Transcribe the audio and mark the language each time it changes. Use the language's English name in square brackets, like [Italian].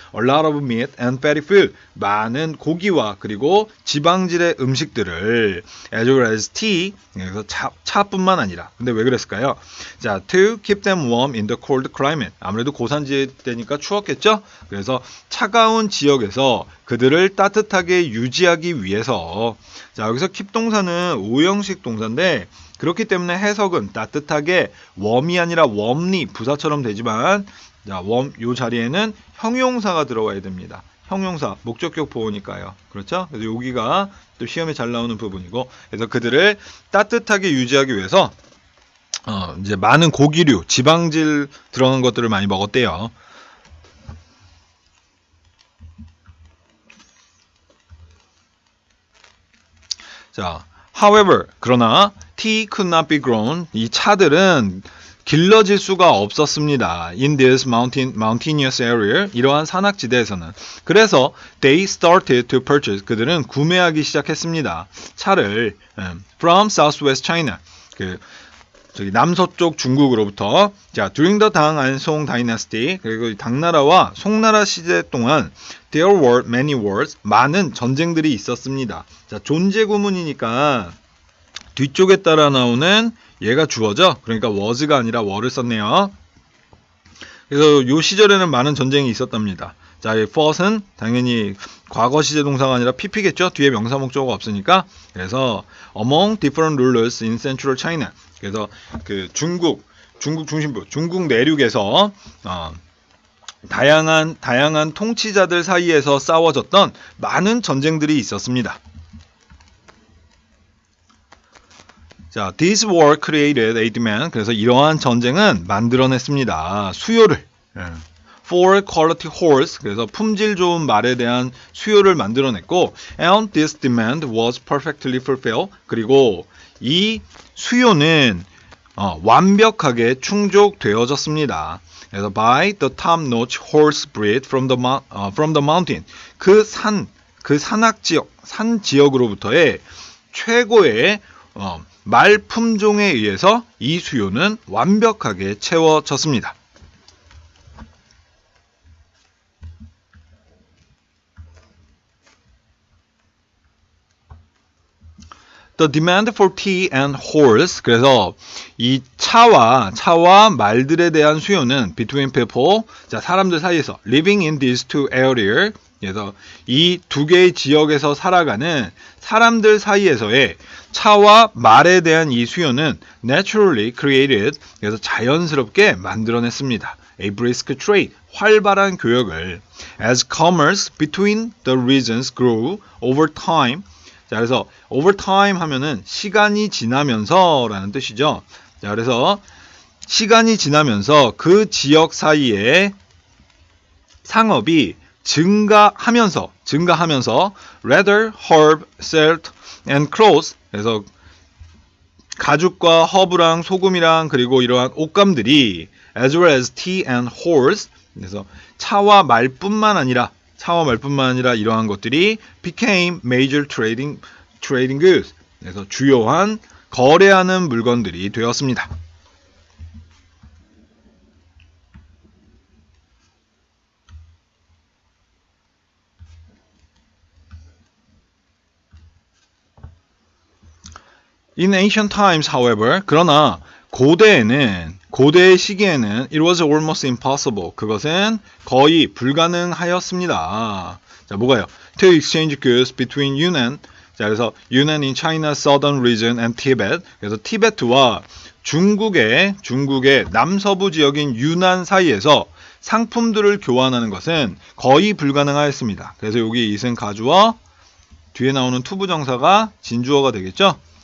[English] A lot of meat and fatty food, [Korean] 많은 고기와 그리고 지방질의 음식들을 [English] as well as tea, [Korean] 그래서 차뿐만 아니라. 근데 왜 그랬을까요? [English] 자, to keep them warm in the cold climate, [Korean] 아무래도 고산지대니까 추웠겠죠? 그래서 차가운 지역에서 그들을 따뜻하게 유지하기 위해서. 자, 여기서 keep 동사는 오형식 동사인데 그렇기 때문에 해석은 따뜻하게 웜이 아니라 웜리, 부사처럼 되지만, 자, 요 자리에는 형용사가 들어와야 됩니다. 형용사, 목적격 보호니까요. 그렇죠? 그래서 여기가 또 시험에 잘 나오는 부분이고, 그래서 그들을 따뜻하게 유지하기 위해서, 이제 많은 고기류, 지방질 들어간 것들을 많이 먹었대요. [English] 자, however, [Korean] 그러나 [English] tea could not be grown. [Korean] 이 차들은 길러질 수가 없었습니다. [English] In this mountainous area, [Korean] 이러한 산악지대에서는. [English] 그래서 they started to purchase. [Korean] 그들은 구매하기 시작했습니다. 차를 [English] from southwest China. [Korean] 저기 남서쪽 중국으로부터. [English] 자, during the Tang and Song dynasty, [Korean] 그리고 당나라와 송나라 시대 동안 [English] there were many wars, [Korean] 많은 전쟁들이 있었습니다. 자, 존재 구문이니까 뒤쪽에 따라 나오는 얘가 주어죠. 그러니까 was가 아니라 were를 썼네요. 그래서 요 시절에는 많은 전쟁이 있었답니다. 자, 이 fought은 당연히 과거 시제 동사가 아니라 pp겠죠. 뒤에 명사 목적어가 없으니까. [English] 그래서 among different rulers in central China. [Korean] 그래서 그 중국 중심부, 중국 내륙에서 다양한 통치자들 사이에서 싸워졌던 많은 전쟁들이 있었습니다. [English] 자, this war created a demand. [Korean] 그래서 이러한 전쟁은 만들어냈습니다. 수요를. [English] for quality horse. [Korean] 그래서 품질 좋은 말에 대한 수요를 만들어냈고, [English] and this demand was perfectly fulfilled. [Korean] 그리고 이 수요는 완벽하게 충족되어졌습니다. [English] 그래서 by the top-notch horse breed from the mountain. [Korean] 그 산악 지역, 산 지역으로부터의 최고의 말 품종에 의해서 이 수요는 완벽하게 채워졌습니다. [English] The demand for tea and horse. [Korean] 그래서 이 차와 말들에 대한 수요는 [English] between people. 자, [Korean] 사람들 사이에서 [English] living in these two areas. [Korean] 그래서 이 두 개의 지역에서 살아가는 사람들 사이에서의 차와 말에 대한 이 수요는 [English] naturally created. [Korean] 그래서 자연스럽게 만들어냈습니다. [English] A brisk trade. [Korean] 활발한 교역을. [English] As commerce between the regions grew over time. [Korean] 자, 그래서 over time 하면은 시간이 지나면서라는 뜻이죠. 자, 그래서 시간이 지나면서 그 지역 사이에 상업이 증가하면서 [English] leather, herb, salt, and clothes. [Korean] 그래서 가죽과 허브랑 소금이랑 그리고 이러한 옷감들이 [English] as well as tea and horse. [Korean] 그래서 차와 말뿐만 아니라 이러한 것들이 [English] became major trading goods. [Korean] 그래서 주요한 거래하는 물건들이 되었습니다. [English] In ancient times, however, [Korean] 그러나 고대의 시기에는 [English] it was almost impossible. [Korean] 그것은 거의 불가능하였습니다. 자, 뭐가요? [English] To exchange goods between Yunnan. 자, 그래서 Yunnan in China's southern region and Tibet. [Korean] 그래서 티베트와 중국의 남서부 지역인 유난 사이에서 상품들을 교환하는 것은 거의 불가능하였습니다. 그래서 여기 이승 가주어, 뒤에 나오는 투부정사가 진주어가 되겠죠?